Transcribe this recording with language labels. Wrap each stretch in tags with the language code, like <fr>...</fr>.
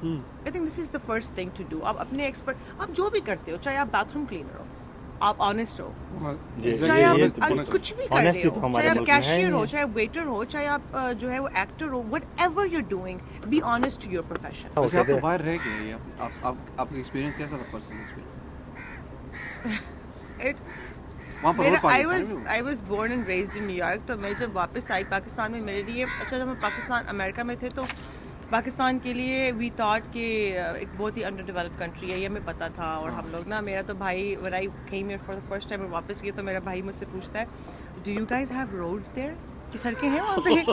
<en>I think this is the first thing to do.</en> <ur>آپ اپنے expert, آپ جو بھی کرتے ہو, چاہے آپ باتھ روم کلینر ہو, آپ آنیسٹ ہو, چاہے آپ کچھ بھی کرتے ہو, چاہے آپ کیشیئر ہو, چاہے ویٹر ہو, چاہے آپ جو ہے وہ actor ہو,</ur> <en>Whatever you are doing be honest to your profession.</en> <ur>ویسے آپ تو باہر رہ گئے, آپ کا ایکسپیرینس کیسا تھا personal</ur> <en>I was born and raised in New York.</en> <ur>تو میں جب واپس آئی پاکستان میں, میرے لیے اچھا جب ہم امریکہ میں تھے تو پاکستان کے لیے</ur> <en>we thought</en> <ur>کہ ایک بہت ہی انڈر ڈیولپ کنٹری ہے, یہ ہمیں پتہ تھا. اور ہم لوگ نا, میرا تو بھائی</ur> <en>when I came here for the first time</en> <ur>اور واپس گئے تو میرا بھائی مجھ سے پوچھتا ہے</ur> <en>do you guys have roads there,</en> <ur>کہ سڑکیں ہیں وہاں پہ.</ur>